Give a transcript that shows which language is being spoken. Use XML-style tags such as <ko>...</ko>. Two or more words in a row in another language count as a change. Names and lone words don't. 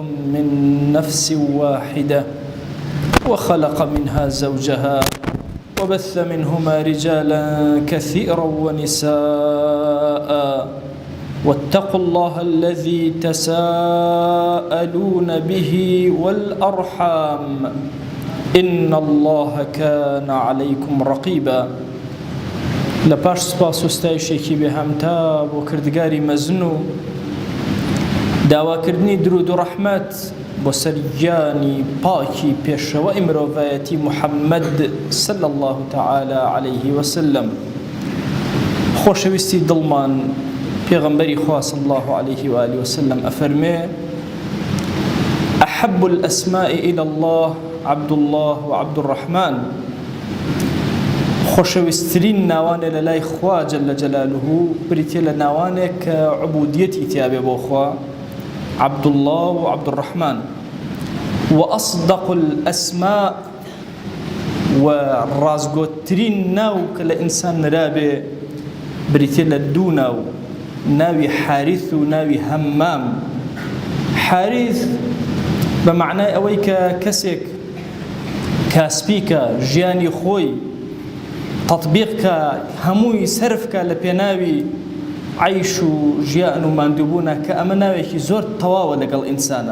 <ar>من نفس واحدة وخلق منها زوجها وبث منهما رجالا كثيرا ونساء واتقوا الله الذي تساءلون به والأرحام إن الله كان عليكم رقيبا.</ar> <ckb>لپاش سپاس و ستایشێکی بێهەمتا بۆ کردگاری مەزن و داواکردنی درود و ڕەحمەت بۆ سەرگیانی پاکی پێشەوەی مرۆڤایەتی محەممەد</ckb> <ar>صلی الله تعالی عليه وسلم.</ar> <ckb>خۆشەویستی دڵمان پێغەمبەری خوا</ckb> <ar>صلی الله عليه وآله وسلم</ar> <ckb>ئەفەرمێ</ckb> <ar>أحب الأسماء إلى الله عبد الله وعبد الرحمن.</ar> <ckb>خۆشەویستترین ناوانێ لە لای خوا</ckb> <ar>جەلە جەلالوه</ar> <ckb>بریتێ لە ناوانێک کە عوبودیەتی تیابێ بۆ خوا</ckb> <ar>عبد الله وعبد الرحمن. وأصدق الأسماء</ar> <ckb>وڕازگۆترین ناو کە لە ئینسان نرابێ بریتێ لە دوو ناو، ناوی حارث و ناوی هەمام. حارث بە معنای ئەوەی کە کەسێک کاسپیکە ژیانی خۆی تطبیقکە هەمووی سەرفکە لە پێناوی عیش و ژیان و ماندووبوونە کە ئەمە ناوێکی زۆر تەواوە لەگەڵ ئینسانە.</ckb>